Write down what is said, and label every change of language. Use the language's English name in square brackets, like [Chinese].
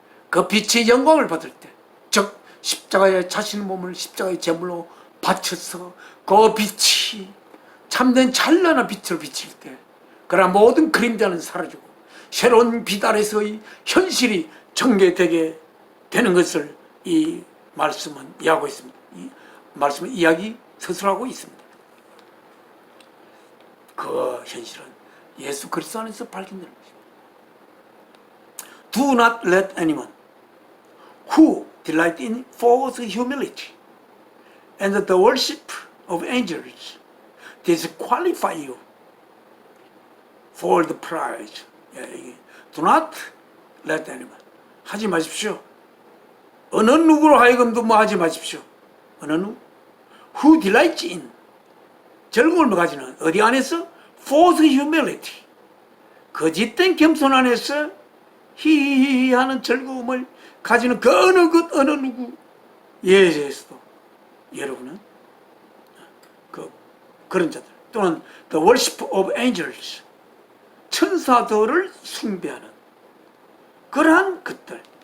[Korean] 그 빛의 영광을 받을 때, 즉 십자가에 자신의 몸을 십자가의 제물로 바쳐서 그 빛이 참된 찬란한 빛으로 비칠 때, 그러나 모든 그림자는 사라지고 새로운 빛 아래서의 현실이 전개되게 되는 것을 이 말씀은 이야기하고 있습니다. 이 말씀은 이야기 서술하고 있습니다. 그 현실은 예수 그리스도 안에서 발견되는 것입니다. [English] Do not let anyone who delight in false humility and the worship of angels disqualify you for the prize. Do not let anyone. [Korean] 하지 마십시오. 어느 누구로 하여금도 뭐 하지 마십시오. 어느 누구? [English] Who delights in. [Korean] 즐거움을 가지는 어디 안에서? [English] False humility. [Korean] 거짓된 겸손 안에서 히히히 하는 즐거움을 가지는 그 어느 것 어느 누구 예에서도 여러분은 그런 자들 또는 [English] the worship of angels [Korean] 천사들을 숭배하는 그러한 것들.